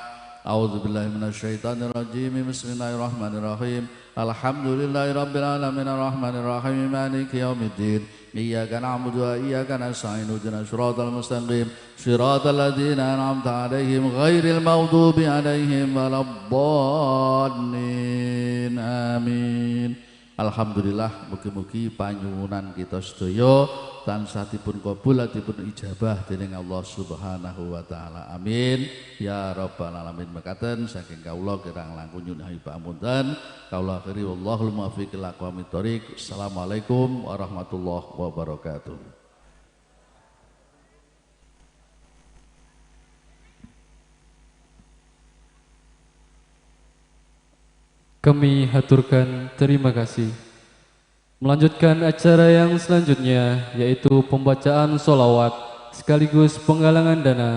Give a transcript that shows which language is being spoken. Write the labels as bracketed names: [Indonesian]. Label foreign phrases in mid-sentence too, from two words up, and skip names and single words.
[Arabic] أعوذ بالله من الشيطان الرجيم. بسم الله الرحمن الرحيم. الحمد لله رب العالمين الرحمن الرحيم مالك يوم الدين. إياك نعبد وإياك نستعين اهدنا الصراط المستقيم صراط الذين أنعمت عليهم غير المغضوب عليهم ولا الضالين. Amin. [Javanese] Alhamdulillah, mugi-mugi panyuwunan kita sedaya tansah dipun kabul dipun ijabah dening Allah [Arabic] سبحانه وتعالى. آمين. يا رب العالمين. [Javanese] Mekaten saking kawula kirang langkung nyuwun pamunten. Kawula akhiri [Arabic] والله الموفق إلى أقوم الطريق. السلام عليكم ورحمة الله وبركاته. [Indonesian] Kami haturkan terima kasih. Melanjutkan acara yang selanjutnya yaitu pembacaan sholawat sekaligus penggalangan dana.